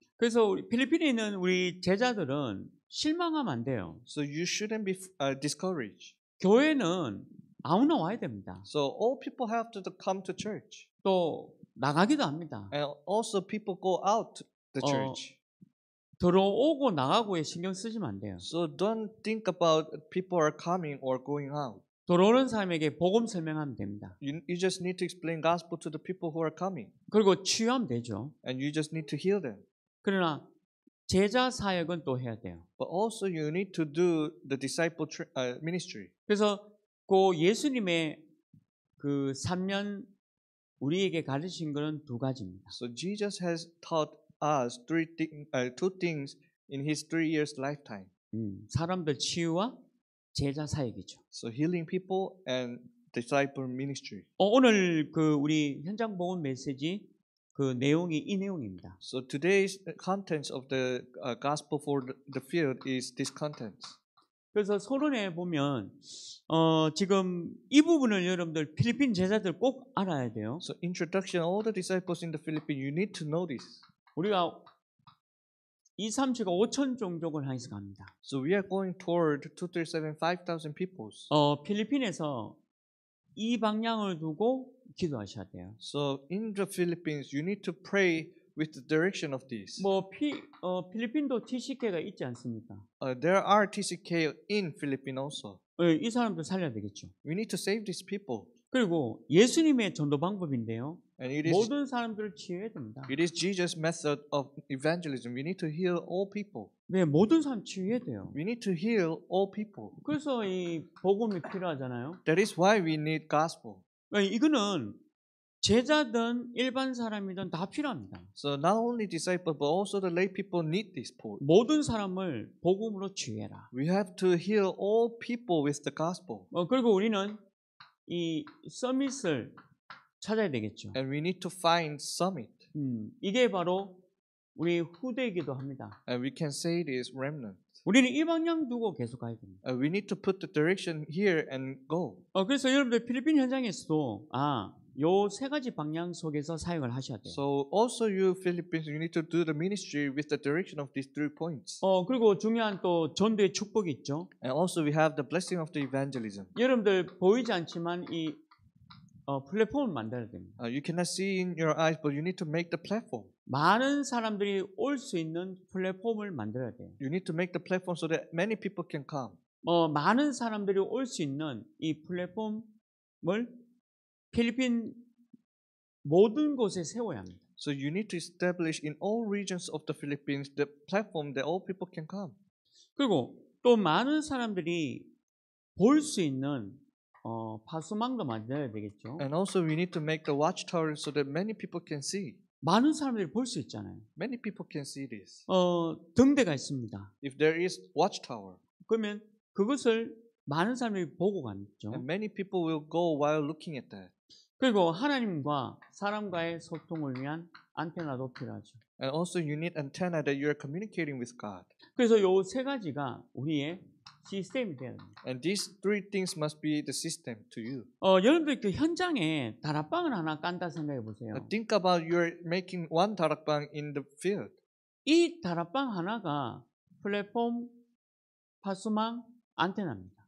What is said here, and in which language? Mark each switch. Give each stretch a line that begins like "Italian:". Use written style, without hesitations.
Korean: 그래서 우리 필리핀에 있는 우리 제자들은 실망하면 안 돼요.
English: So you shouldn't be discouraged.
Korean: 교회는 아무나 와야 됩니다.
English: So all people have to come to church.
Korean: 또 나가기도 합니다.
English: And also people go out the church.
Korean: 들어오고 나가고에 신경 쓰시면 안 돼요.
English: So don't think about people are coming or going out.
Korean: 들어오는 사람에게 복음 설명하면 됩니다.
English: You just need to explain gospel to the people who are coming.
Korean: 그리고 치유하면 되죠.
English: And you just need to heal them.
Korean: 그러나 제자 사역은 또 해야 돼요.
English: But also you need to do the disciple ministry.
Korean: 그래서 그 예수님의 그 3년 우리에게 가르친 것은 두 가지입니다.
English: So Jesus has taught us two things in his 3 years lifetime.
Korean: 사람들 치유와 제자 사역이죠.
English: So healing people and disciple ministry.
Korean: 오늘 그 우리 현장 복음 메시지 그 내용이 이 내용입니다.
English: So today's contents of the gospel for the field is this contents.
Korean: 그래서 서론에 보면 지금 이 부분을 여러분들 필리핀 제자들 꼭 알아야 돼요.
English: So introduction, all the disciples in the Philippines, you need to know this.
Korean: 우리가 2, 3주가 5천 종족을 향해서 갑니다.
English: So we are going toward 237, 5,000 peoples.
Korean: 필리핀에서 이 방향을 두고 기도하셔야 돼요.
English: So in the Philippines, you need to pray with the direction of this.
Korean: 필리핀도 TCK가 있지 않습니까?
English: There are TCK in Philippines also.
Korean: 이 사람들 살려야 되겠죠.
English: We need to save these people.
Korean: 그리고 예수님의 전도 방법인데요.
English: And it
Korean: 모든 사람들을 치유해야 됩니다.
English: is Jesus' method of evangelism. We need to heal all people.
Korean: 네, 모든 사람 치유해야 돼요.
English: We need to heal all people.
Korean: 그래서 이 복음이 필요하잖아요.
English: That is why we need gospel.
Korean: 이거는 제자든 일반 사람이든 다 필요합니다.
English: So not only disciples, but also the lay people need this support.
Korean: 모든 사람을 복음으로 치유해라.
English: We have to heal all people with the gospel.
Korean: 그리고 우리는 이 서밋을 찾아야 되겠죠.
English: And we need to find summit.
Korean: 이게 바로 우리 후대이기도 합니다.
English: And we can say this remnant.
Korean: 우리는 이 방향 두고 계속 가야 됩니다.
English: We need to put the direction here and go.
Korean: 그래서 여러분들 필리핀 현장에서도 요 세 가지 방향 속에서 사역을 하셔야 돼요.
English: So also you Philippines, you need to do the ministry with the direction of these 3 points.
Korean: 그리고 중요한 또 전도의 축복이 있죠.
English: And also we have the blessing of the evangelism.
Korean: 여러분들 보이지 않지만 이 플랫폼을 만들어야 됩니다.
English: You cannot see in your eyes, but you need to make the platform.
Korean: 많은 사람들이 올 수 있는 플랫폼을 만들어야 돼요.
English: You need to make the platform so that many people can come.
Korean: 많은 사람들이 올 수 있는 이 플랫폼을 필리핀 모든 곳에 세워야 합니다.
English: So you need to establish in all regions of the Philippines the platform that all people can come.
Korean: 그리고 또 많은 사람들이 볼 수 있는 파수망도 만들어야 되겠죠.
English: And also we need to make the watchtower so that many people can see.
Korean: 많은 사람들이 볼 수 있잖아요.
English: Many people can see this.
Korean: 등대가 있습니다.
English: If there is watchtower,
Korean: 그러면 그것을 많은 사람들이 보고 가죠.
English: and many people will go while looking at that.
Korean: 그리고 하나님과 사람과의 소통을 위한 안테나도 필요하죠.
English: And also you need antenna that you are communicating with God.
Korean: 그래서 요 세 가지가 우리의 시스템이 돼야 됩니다.
English: And these 3 things must be the system to you.
Korean: 여러분들 그 현장에 다락방을 하나 깐다 생각해 보세요.
English: Think about you're making one darakbang in the field.
Korean: 이 다락방 하나가 플랫폼, 파수망, 안테나입니다.